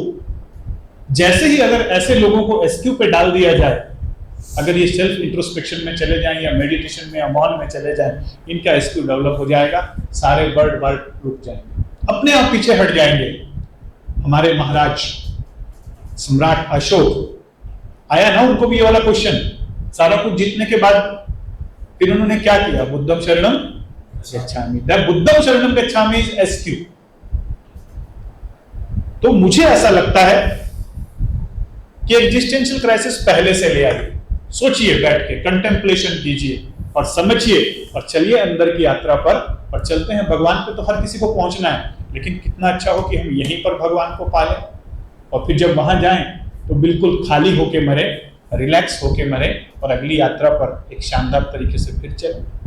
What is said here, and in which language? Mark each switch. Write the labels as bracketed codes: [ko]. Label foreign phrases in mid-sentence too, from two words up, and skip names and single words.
[hi] जैसे ही अगर ऐसे लोगों को एसक्यू पे डाल दिया जाए, अगर ये [en] self introspection [hi] में चले जाएं या मेडिटेशन में या मौन में चले जाएं, इनका एसक्यू डेवलप हो जाएगा, सारे वर्ल्ड रुक जाएंगे, अपने आप पीछे हट जाएंगे। हमारे महाराज सम्राट अशोक आया ना, उनको भी ये वाला क्वेश्चन, सारा कुछ जीतने के बाद फिर उन्होंने क्या किया? [pi] बुद्धम शरणम गच्छामि, बुद्धम शरणम गच्छामि [en] is SQ. [hi] तो मुझे ऐसा लगता है कि [en] existential crisis [hi] पहले से ले आइए, सोचिए, बैठ के कंटेम्पलेशन कीजिए और समझिए, और चलिए अंदर की यात्रा पर। और चलते हैं, भगवान पे तो हर किसी को पहुंचना है, लेकिन कितना अच्छा हो कि हम यहीं पर भगवान को पालें, और फिर जब वहां जाएं तो बिल्कुल खाली होके मरे, रिलैक्स होके मरे, और अगली यात्रा पर एक शानदार तरीके से फिर चलें।